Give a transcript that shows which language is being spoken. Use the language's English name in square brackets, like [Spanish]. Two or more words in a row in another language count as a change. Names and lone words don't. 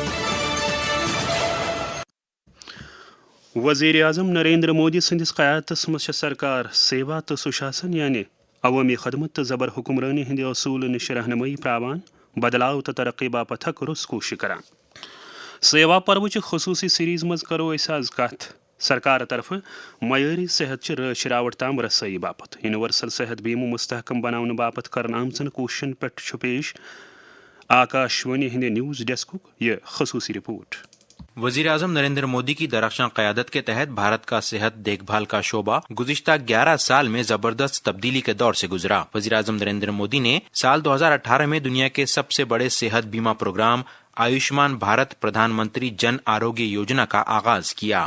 [Kashmiri] वज़ीर आज़म नरेंद्र मोदी संदिस क़यादतस मज सरकार सेवा तो सुशासन यानी अवामी खदमत तो ज़बर हुक्मरानी हिंद असूल निश रहनुमाई प्रावान बदलाव तो तरक्की बापत हक रुस कोशिश करान। सेवा पर्व खसूसी सीरीज मज करो आज कथ सरकार तरफ मयारी सेहत रश रावट ताम रसई बापत यूनिवर्सल सेहत बीमो मुस्तहकम बनाने बापत करन आमचन कोशिशन पे पेश आकाशवाणी हिंद न्यूज़ डेस्क ये खसूसी रिपोर्ट। [Urdu] وزیر اعظم نریندر مودی کی درخشاں قیادت کے تحت بھارت کا صحت دیکھ بھال کا شعبہ گزشتہ 11 سال میں زبردست تبدیلی کے دور سے گزرا. وزیر اعظم نریندر مودی نے سال 2018 میں دنیا کے سب سے بڑے صحت بیمہ پروگرام آیوشمان بھارت پردھان منتری جن آروگیہ یوجنا کا آغاز کیا.